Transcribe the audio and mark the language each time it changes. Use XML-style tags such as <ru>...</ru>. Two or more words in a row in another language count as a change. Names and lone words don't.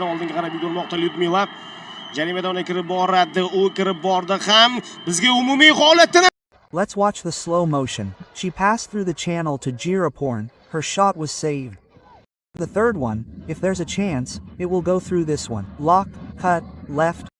<uz>Oldinga qarab yugurmoqda Lyudmila. Jarima maydoniga kirib boradi. U kirib bordi ham bizga umumiy holatini.</uz> <en>Let's watch the slow motion. She passed through the channel to Jiraporn. Her shot was saved. The third one, if there's a chance, it will go through this one. Lock, cut, left.</en>